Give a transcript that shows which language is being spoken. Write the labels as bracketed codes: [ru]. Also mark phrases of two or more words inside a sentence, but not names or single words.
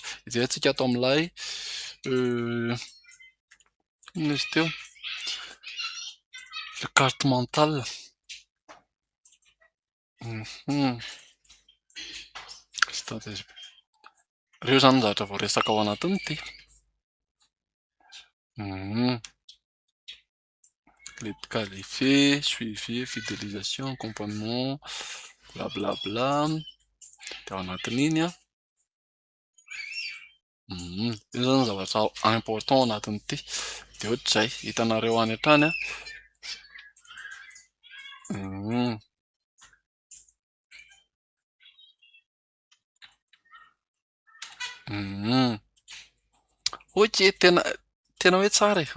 [mg] Hijerentsika ato amin'ilay inona izy teo? [fr] Le carte mentale. Stratégie. [mg] Reo zany zavatra vao resaka ao anatiny ty. [fr] Les qualifiés, suivi, fidélisation, accompagnement, blablabla. [mg] Dia ao anatin'iny a. Io zany zavatra important ao anatin'ity. Dia ohatr'izay, hitanareo any hatrany a. Ok, tena hoe tsara e.